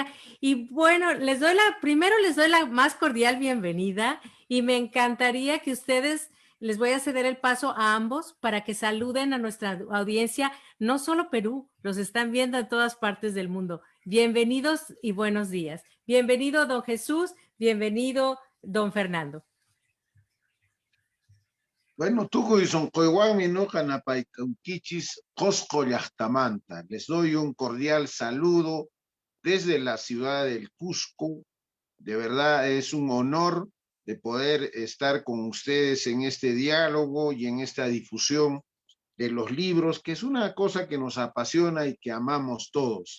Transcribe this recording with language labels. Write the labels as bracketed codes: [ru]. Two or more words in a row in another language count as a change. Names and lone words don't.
[es] Y bueno, primero les doy la más cordial bienvenida y me encantaría que ustedes, les voy a ceder el paso a ambos para que saluden a nuestra audiencia, no solo Perú, los están viendo en todas partes del mundo. Bienvenidos y buenos días. Bienvenido, don Jesús, bienvenido, don Fernando. Bueno, [qu] tukuy sunquywanmi nuqa napaykunkichis Qusqu llaqtamanta. [es] Les doy un cordial saludo desde la ciudad del Cusco. De verdad es un honor de poder estar con ustedes en este diálogo y en esta difusión de los libros, que es una cosa que nos apasiona y que amamos todos.